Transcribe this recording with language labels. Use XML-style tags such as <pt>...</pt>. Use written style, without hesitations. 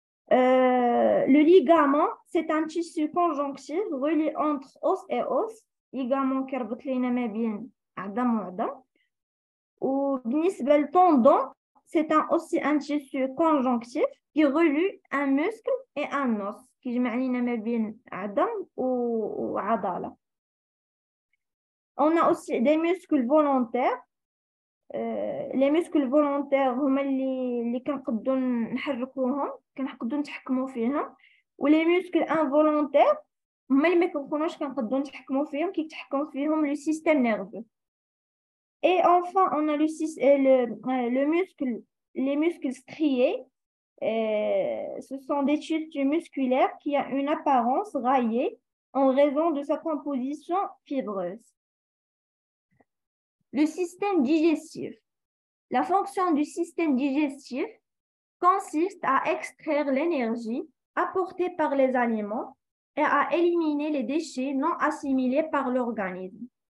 <fr>Le ligament, c'est un tissu conjonctif relié entre os et os.</fr> <ar>Ligament كيربط لينا ما بين عظم وعظم.</ar> <fr>وبالنسبة للتendon, c'est aussi un tissu conjonctif qui relie un muscle et un os.</fr> <ar>كيجمع لينا ما بين عظم وعضلة.</ar> <fr>On a aussi des muscles volontaires.</fr> <ar>Les muscles volontaires هما اللي كنقدروا نحركوهم كنقدروا نتحكموا فيهم ولي muscles involontaires هما اللي ما كنكونوش كنقدروا نتحكموا فيهم كيتحكم فيهم</ar> <fr>le système nerveux. Et enfin on a le muscle les muscles striés. Ce sont des tissus musculaires qui ont une apparence raillée en raison de sa composition fibreuse. Le système digestif. La fonction du système digestif consiste à extraire l'énergie apportée par les aliments et à éliminer les déchets non assimilés par l'organisme.</fr>